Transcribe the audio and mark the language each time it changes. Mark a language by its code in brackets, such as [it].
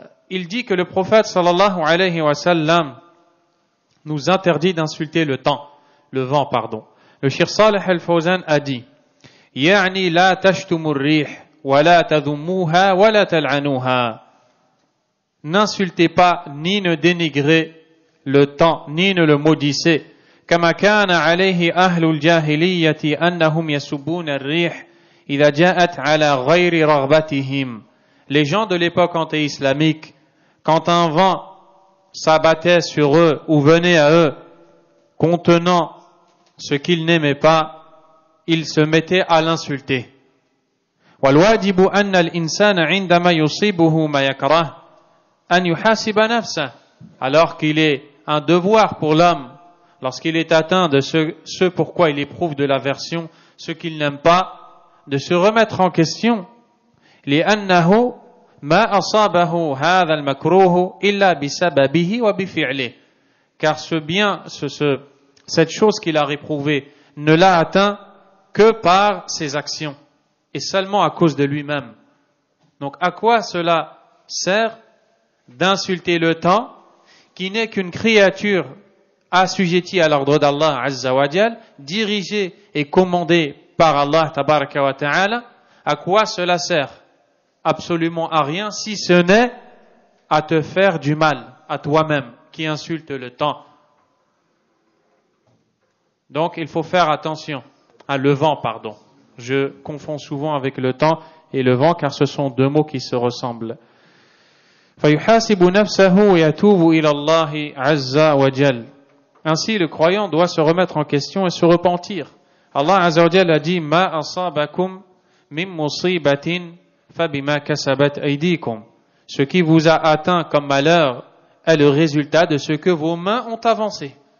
[fr] Il dit que le prophète sallallahu alayhi wa sallam nous interdit d'insulter le vent. Le Cheikh Salih al-Fawzan a dit [ar] يعني لا تشتموا الريح ولا تذموها ولا تلعنوها. [fr] N'insultez pas ni ne dénigrez le temps ni ne le maudissez. [ar] كما كان عليه أهل الجاهلية أنهم يسبون الريح إذا جاءت على غير رغبتهم. [fr] Les gens de l'époque anté-islamique, quand un vent s'abattait sur eux ou venait à eux contenant ce qu'ils n'aimaient pas, ils se mettaient à l'insulter. [ar] والواجب أن الإنسان عندما يصيبه ما يكره أن يحاسب نفسه. [fr] Alors qu'il est un devoir pour l'homme, lorsqu'il est atteint de ce pourquoi il éprouve de l'aversion, ce qu'il n'aime pas, de se remettre en question. [ar] لأنه ما أصابه هذا المكروه إلا بسببه وبفعله. [fr] Car cette chose qu'il a réprouvée ne l'a atteint que par ses actions et seulement à cause de lui-même. Donc à quoi cela sert d'insulter le temps qui n'est qu'une créature assujettie à l'ordre d'Allah Azza wa Jal, dirigée et commandée par Allah Tabaraka wa Ta'ala? À quoi cela sert? Absolument à rien, si ce n'est à te faire du mal à toi-même qui insulte le temps. Donc il faut faire attention à le vent, Je confonds souvent avec le temps et le vent car ce sont deux mots qui se ressemblent. [ar] فيحاسب نفسه ويتوب إلى الله عز وجل. [fr] Ainsi, le croyant doit se remettre en question et se repentir. Allah Azza wa Jalla a dit [ar] Ma asabakum min musibatin fabima kasabat aydikum. [fr] Ce qui vous a atteint comme malheur est le résultat de ce que vos mains ont avancé.